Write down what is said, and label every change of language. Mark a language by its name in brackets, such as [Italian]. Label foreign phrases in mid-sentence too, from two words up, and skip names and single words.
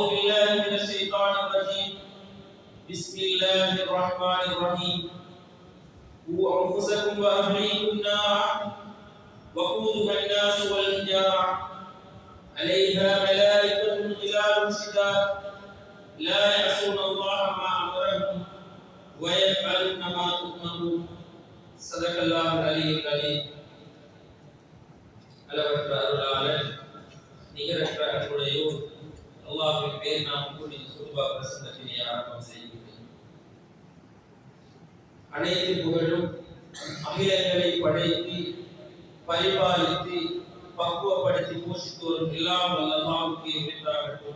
[Arabic] بالله من الشيطان الرجيم بسم الله الرحمن الرحيم قوا أنفسكم وأهليكم نارا وقودها الناس والحجارة عليها ملائكة غلاظ شداد لا يعصون الله ما أمرهم ويفعلون ما تؤمرون صدق الله العلي العليم [Tamil] அளவற்ற அருளாளன் நிகரற்ற அன்புடையோர் அல்லாஹ்வின் பேர் நாம் கூடி சுபா பிரசன்னத்தினை ஆரம்பம் செய்கிறேன். அனைத்து புகழும் அகிலங்களை படைத்து பரிபாலித்து பக்குவப்படுத்தி போஷித்து வரும் எல்லாம் அல்லாஹ்வுக்கே உரித்தாகட்டும்.